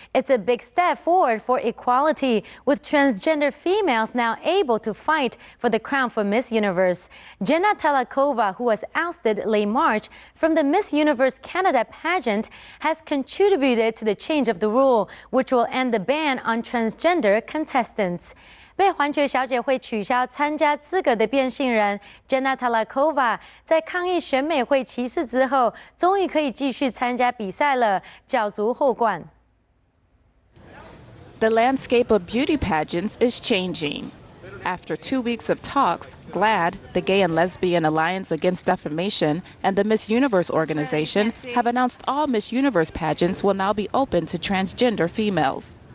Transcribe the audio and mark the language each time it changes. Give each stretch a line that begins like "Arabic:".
English: It's a big step forward for equality, with transgender females now able to fight for the crown for Miss Universe. Jenna Talakova, who was ousted late March from the Miss Universe Canada pageant, has contributed to the change of the rule, which will end the ban on transgender contestants.
Chinese: 被环球小姐会取消参加资格的变性人 Jenna Talakova 在抗议选美会歧视之后，终于可以继续参加比赛了，角逐后冠。
English: The landscape of beauty pageants is changing. After 2 weeks of talks, GLAAD, the Gay and Lesbian Alliance Against Defamation, and the Miss Universe organization have announced all Miss Universe pageants will now be open to transgender females.